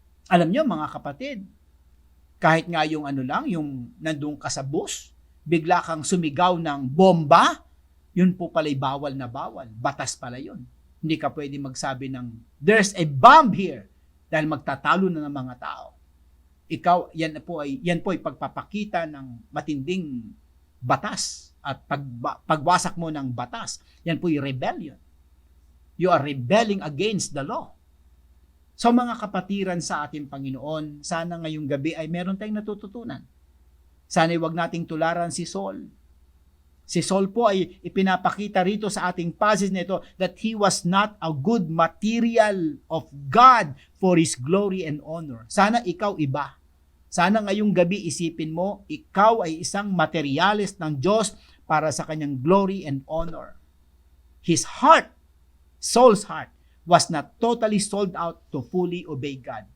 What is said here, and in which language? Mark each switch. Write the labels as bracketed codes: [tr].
[tl] Alam nyo, mga kapatid, kahit nga yung yung nandun ka sa bus, bigla kang sumigaw ng bomba, yun po pala'y bawal na bawal. Batas pala yun. Hindi ka pwede magsabi ng, [en] there's a bomb here, [tl] dahil magtatalo na ng mga tao. Yan po ay pagpapakita ng matinding batas at pagwasak mo ng batas. Yan po ay rebellion. [en] You are rebelling against the law. [tl] So mga kapatiran sa ating Panginoon, sana ngayong gabi ay meron tayong natututunan. Sana wag nating tularan si Saul. Si Saul po ay ipinapakita rito sa ating passage nito [en] that he was not a good material of God for His glory and honor. [tl] Sana ikaw iba. Sana ngayong gabi isipin mo, ikaw ay isang materialist ng Diyos para sa kanyang [en] glory and honor. His heart, Saul's heart, was not totally sold out to fully obey God.